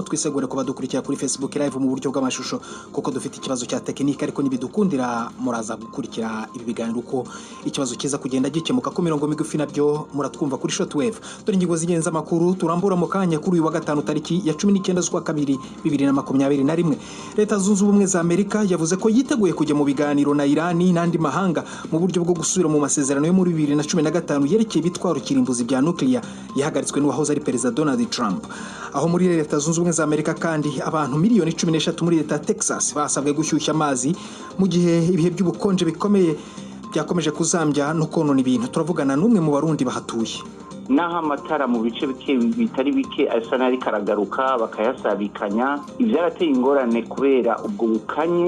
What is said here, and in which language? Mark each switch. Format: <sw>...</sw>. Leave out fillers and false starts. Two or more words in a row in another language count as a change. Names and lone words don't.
<rw>Twisegure ko badukurikira kuri Facebook live mu buryo bw'amashusho kuko dufite ikibazo cya tekinike, ariko nibidukundira muraza gukurikira ibi biganiro uko ikibazo kiza kugenda gikemuka ku mirongo migufi, nabyo muratwumva kuri shortwave. Dore ingingo z'ingenzi amakuru turambura mu kanya kuri uyu wa gatanu tariki ya 19 z'ukwa kabiri 2021. Leta Zunze Ubumwe za Amerika yavuze ko yiteguye kujya mu biganiro na Irani n'andi mahanga mu buryo bwo gusubira mu masezerano yo muri 2015 yerekeye bitwaro kirimbuzi bya nuclear yahagaritswe n'uwahoze ari Perezida Donald Trump. Aho muri Leta Zunze Ubumwe za Amerika kandi abantu miliyoni 13 muri Leta Texas basabwe gushyushya amazi mu gihe ibihe by'ubukonje bikomeye byakomeje kuzambya no konona ibintu. Turavugana n'umwe mu barundi bahatuye.</rw> <rn>Naha amatara mu bice bitari bike asa nari karagaruka bakayasabikanya, ivyarateye ingorane kubera ubwo bukanye.</rn>